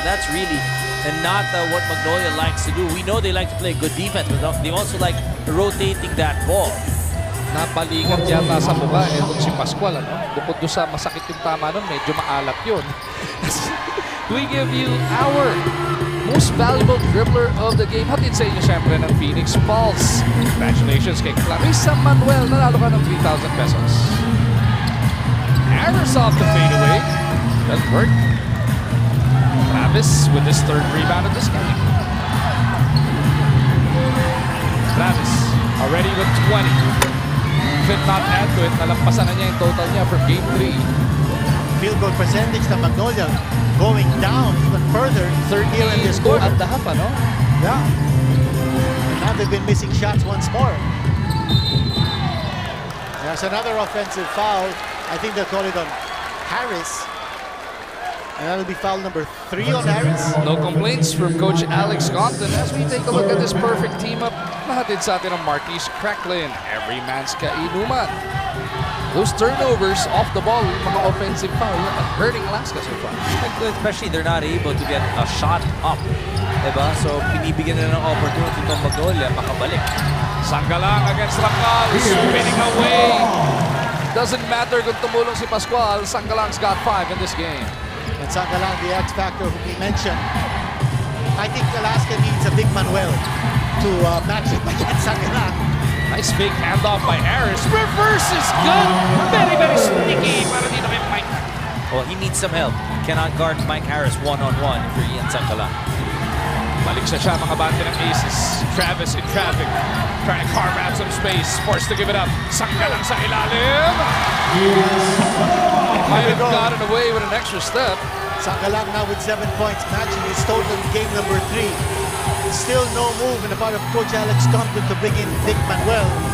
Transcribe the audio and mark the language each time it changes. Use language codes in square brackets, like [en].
[en] That's really not what Magnolia likes to do. We know they like to play good defense, but they also like rotating that ball. [tl] Napalikat yata sa mukha itong si Pascual. Ano? Bukod doon sa masakit yung tama nun, medyo maalat yun. [en] We give you our most valuable dribbler of the game. [tl] Hatid sa inyo siyempre ng Phoenix Pulse. [en] Congratulations [tl] kay Clarissa Manuel. Nanalo ka ng 3,000 pesos. [en] Harris off the fadeaway. Doesn't work. Travis with his third rebound of this game. Travis already with 20. If not add to it, [tl] nalampasan na niya yung total niya [en] from game 3. Field goal percentage ng Magnolia going down even further. Third here in this quarter. At the half, ano? Yeah. And now they've been missing shots once more. There's another offensive foul. I think they'll call it on Harris. And that'll be foul number 3 on Harris. No complaints from Coach Alex Compton as we take a look at this perfect team-up. [tl] Nahatid sa atin ang Marquise Cracklin. [en] Every man's kainuman. Those turnovers off the ball, yung mga offensive foul, hurting Alaska so far. Especially they're not able to get a shot up. [tl] Diba? So binibigyan na ng opportunity ng Magnolia makabalik. [en] Sanggalang against Rakal, spinning away. Doesn't matter [tl] kung tumulong si [en] Pascual, Sanggalang's got 5 in this game. And Sanggalang, the X factor who we mentioned. I think Alaska needs a big Manuel to match it against Sanggalang. Nice fake handoff by Harris. Reverse is good. Very, very sneaky [tl] para dito kay [en] Mike. Well, he needs some help. Cannot guard Mike Harris one-on-one if you're Ian Sanggalang. [tl] Balik siya mga bante ng Aces. [en] Travis in traffic. Trying to carve out some space. Forced to give it up. Sanggalang [tl] sa ilalim. [en] Might have gotten away with an extra step. Sanggalang now with 7 points, matching his total in game number 3. Still no move in the part of Coach Alex Compton to bring in Vic Manuel.